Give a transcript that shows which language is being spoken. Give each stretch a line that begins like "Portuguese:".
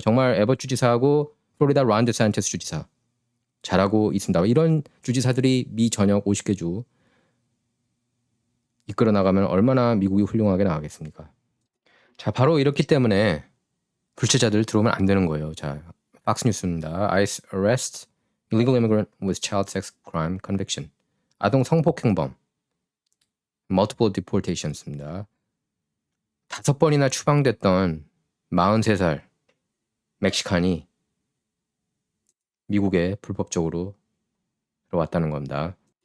Korean: 정말 에버 주지사하고 플로리다 론 데산티스 주지사 잘하고 있습니다. 이런 주지사들이 미 전역 50개 주 이끌어 나가면 얼마나 미국이 훌륭하게 나가겠습니까? 자, 바로 이렇기 때문에 불체자들 들어오면 안 되는 거예요. 자, 팍스 뉴스입니다.
English: ICE arrest illegal immigrant with child sex crime conviction.
Korean: 아동 성폭행범
English: multiple deportations
Korean: 입니다. 5번이나 추방됐던 43살 멕시칸이 미국에 불법적으로 들어왔다는 겁니다.